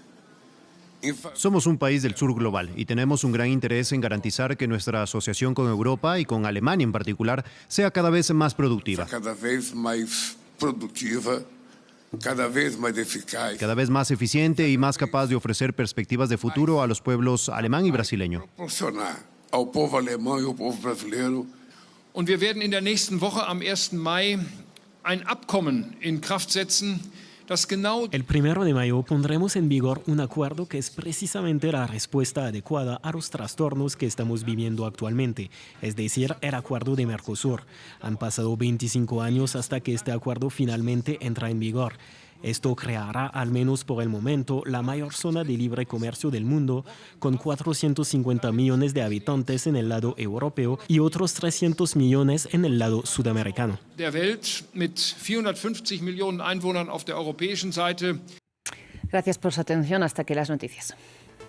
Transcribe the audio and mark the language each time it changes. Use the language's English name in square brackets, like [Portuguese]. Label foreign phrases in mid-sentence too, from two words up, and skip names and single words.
[Spanish] Somos un país del sur global y tenemos un gran interés en garantizar que nuestra asociación con Europa y con Alemania en particular sea cada vez más productiva. Cada vez más productiva, cada vez más eficaz. Cada vez más eficiente y más capaz de ofrecer perspectivas de futuro a los pueblos alemán y brasileño. Proporcionar al pueblo alemán y al pueblo brasileño. [German] Und wir werden in der nächsten Woche am 1. Mai ein Abkommen in Kraft setzen. [Spanish] El 1 de mayo pondremos en vigor un acuerdo que es precisamente la respuesta adecuada a los trastornos que estamos viviendo actualmente, es decir, el acuerdo de Mercosur. Han pasado 25 años hasta que este acuerdo finalmente entra en vigor. Esto creará, al menos por el momento, la mayor zona de libre comercio del mundo, con 450 millones de habitantes en el lado europeo y otros 300 millones en el lado sudamericano. [German] Der Welt mit 450 Millionen Einwohnern auf der europäischen Seite. [Spanish] Gracias por su atención. Hasta aquí las noticias.